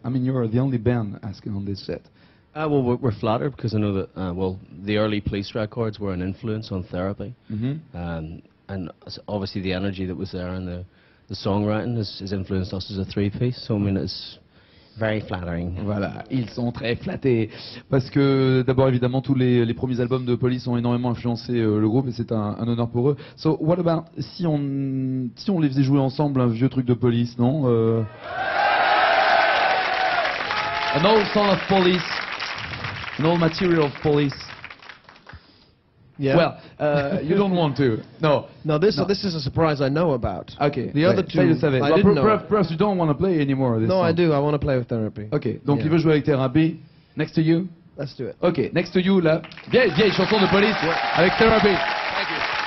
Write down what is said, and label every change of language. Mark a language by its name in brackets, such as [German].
[English] I mean, you're the only band asking on this set. Well, we're flattered because I know that, the early Police records were an influence on Therapy. Mm-hmm. And obviously the energy that was there and the songwriting has influenced us as a three-piece. So, I mean, it's very flattering. [French] Voilà, ils sont très flattés. Parce que, d'abord, évidemment, tous les premiers albums de Police ont énormément influencé le groupe et c'est un honneur pour eux. [English] So, what about [French] si on les faisait jouer ensemble un vieux truc de Police, non? [English] An old song of Police. An old material of Police. Yeah. Well, you don't want to. No. No, this is a surprise I know about. Okay. The other two, [French] ça, il le savait. [English] I didn't know. Perhaps you don't want to play anymore. This No, I song. do. I want to play with Therapy. [French] Ok. Donc [English] Yeah. [French] il veut jouer avec Therapy. [English] Next to you. Let's do it. Ok. Next to you, là. [French] Vieille chanson de Police avec Therapy. [English] Thank you.